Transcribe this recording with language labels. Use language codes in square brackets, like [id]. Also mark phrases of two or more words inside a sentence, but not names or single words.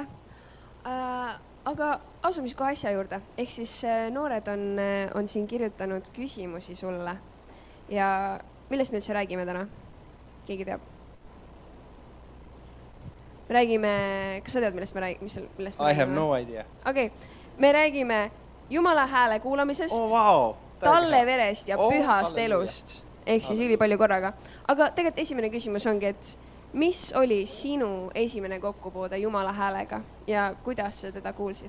[et] Aga asumis kohe asja juurde. Ehk siis noored on siin kirjutanud küsimusi sulle. Ja millest me üldse räägime täna? Keegi teab? Me räägime, kas sa tead, millest me räägime? [en] I have no idea. [et] Okei, me räägime Jumala hääle kuulamisest, Wow. talle verest ja pühast halleluuja. elust. Ehk siis ülipalju korraga. Aga tegelikult esimene küsimus ongi, et mis oli sinu esimene kokkupuude Jumala häälega ja kuidas sa teda kuulsid?